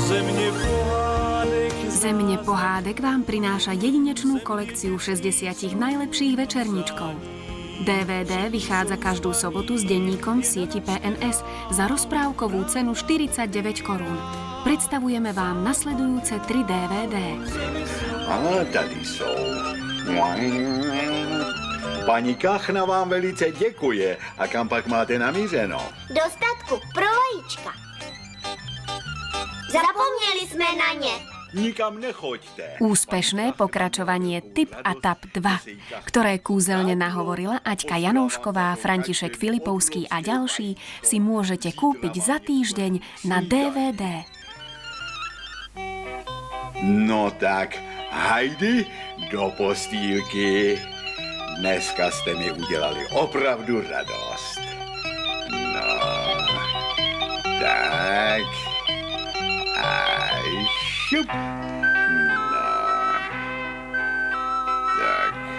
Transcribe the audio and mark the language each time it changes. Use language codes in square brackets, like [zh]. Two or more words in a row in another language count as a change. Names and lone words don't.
[sk] Země pohádek vám prináša jedinečnú kolekciu 60 najlepších večerníčkov. DVD vychádza každú sobotu s denníkom v sieti PNS za rozprávkovú cenu 49 korún. Predstavujeme vám nasledujúce 3 DVD. [cs] A tady jsou. Paní Kachna vám velice děkuje. A kam pak máte namířeno? Do statku pro vajíčka. Zapomněli jsme na ně. Nikam nechoďte. [sk] Úspešné pokračovanie Tip a Tap 2, ktoré kúzelne nahovorila Aťka Janoušková, František Filipovský a ďalší, si môžete kúpiť za týždeň na DVD. [cs] No tak, hajdy do postýlky. Dneska jste mi udělali opravdu radost. No, tak. A šup. No, tak.